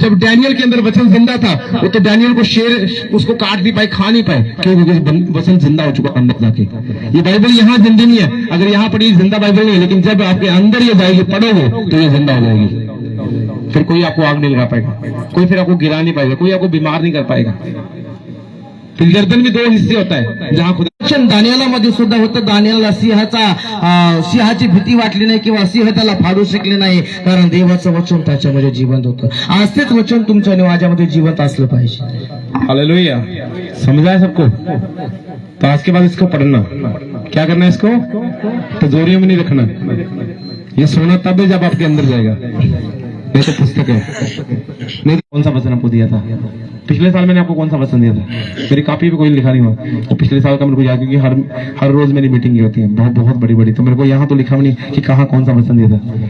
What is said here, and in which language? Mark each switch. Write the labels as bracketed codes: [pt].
[hi] जब डैनियल के अंदर वचन जिंदा था, वो तो डैनियल को शेर उसको काट नहीं पाए, खा नहीं पाए, क्योंकि वचन जिंदा हो चुका अंदर जाके। ये बाइबल यहाँ जिंदी नहीं है, अगर यहाँ पढ़ी जिंदा बाइबल नहीं है, लेकिन जब आपके अंदर ये जाएगी पढ़ोगे तो ये जिंदा हो जाएगी। फिर कोई आपको आग नहीं लगा पाएगा, कोई फिर आपको गिरा नहीं पाएगा, कोई आपको बीमार नहीं कर पाएगा। फिर गर्दन में 2 हिस्से होता है, जहाँ खुदा [mr] दानियालामध्ये सुद्धा होतं, दानियाला सिंहाची भीती वाटली नाही किंवा सिंह त्याला फाडू शकले नाही, कारण देवाचं वचन त्याच्यामध्ये जिवंत होतं। आज तेच वचन तुमच्या आणि माझ्यामध्ये जिवंत असलं पाहिजे। [hi] हालेलुया, समझा है सबको? तो आज के बाद इसको पढ़ना, क्या करना है इसको? तिजोरियों में नहीं रखना, ये सोना तब है जब आपके अंदर जाएगा। ये तो पुस्तक है। नहीं तो कौन सा वचन आपको दिया था? पिछले साल मैंने आपको कौन सा वचन दिया था? मेरी कॉपी पे कोई लिखा नहीं हुआ, तो पिछले साल का मेरे को याद, क्योंकि हर रोज मेरी मीटिंग होती है, बहुत बड़ी, तो मेरे को यहाँ तो लिखा नहीं कि कहाँ कौन सा वचन दिया था।